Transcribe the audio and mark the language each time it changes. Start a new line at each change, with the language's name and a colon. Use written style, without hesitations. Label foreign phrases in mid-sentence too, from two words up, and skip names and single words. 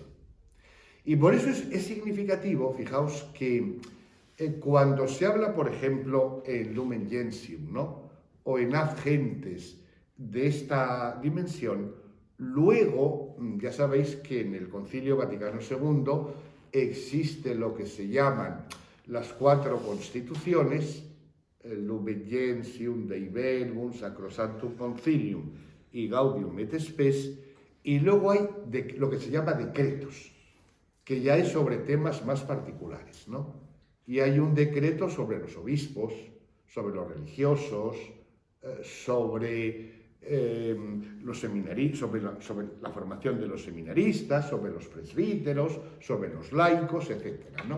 Spanish: Y por eso es significativo, fijaos, que cuando se habla, por ejemplo, en Lumen Gentium, ¿no?, o en ad gentes de esta dimensión, luego, ya sabéis que en el Concilio Vaticano II existe lo que se llaman las 4 constituciones, el Lumen Gentium, Dei Verbum, Sacrosanctum Concilium y Gaudium et Spes, y luego hay lo que se llama decretos, que ya es sobre temas más particulares, ¿no? Y hay un decreto sobre los obispos, sobre los religiosos, sobre los seminaristas, sobre la formación de los seminaristas, sobre los presbíteros, sobre los laicos, etcétera, ¿no?